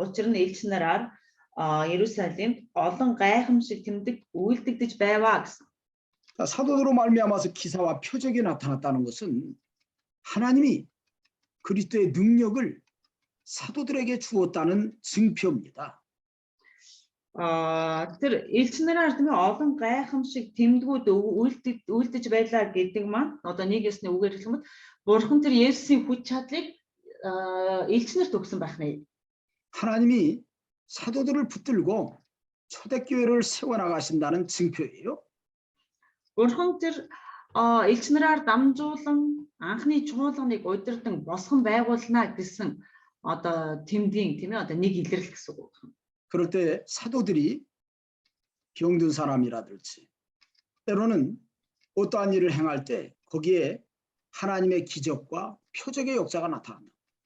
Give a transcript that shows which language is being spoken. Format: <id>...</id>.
<mn>Учир нь элч нараар Иерусалимд олон гайхамшиг тэмдэг үйлдэгдэж байваа гэсэн.</mn> <ko>사도들로 말미암아서 기사와 표적이 나타났다는 것은 하나님이 그리스도의 능력을 사도들에게 주었다는 증표입니다.</ko> <mn>Тэр элч нараар тийм ээ олон гайхамшиг тэмдгүүд үйлдэж байлаа гэдэг маань одоо нэг ясны үгээр хэлэх юм бол бурхан тэр Есүсийн хүч чадлыг элч нарт өгсөн байх нэ.</mn> <ko>하나님이 사도들을 붙들고 초대교회를 세워나가신다는 증표예요.</ko> <mn>Бурхан тэр элч нараар дамжуулан анхны чуулганыг удирдан босгон байгуулна гэсэн одоо тэмдгийн тийм ээ одоо нэг илэрлэл гэсэн үг байна.</mn> <ko>그럴 때 사도들이 병든 사람이라든지 때로는 어떠한 일을 행할 때 거기에 하나님의 기적과 표적의 역사가 나타난다.</ko>